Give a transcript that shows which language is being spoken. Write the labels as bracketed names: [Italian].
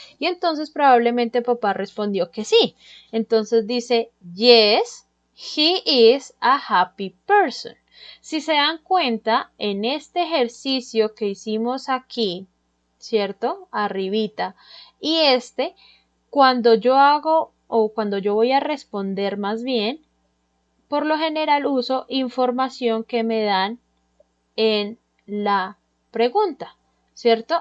[Spanish] Y entonces probablemente papá respondió que sí. Entonces dice, [English] yes, he is a happy person. [Spanish] Si se dan cuenta, en este ejercicio que hicimos aquí, ¿cierto? Arribita, Y cuando yo hago o cuando yo voy a responder más bien, por lo general uso información que me dan en la pregunta, ¿cierto?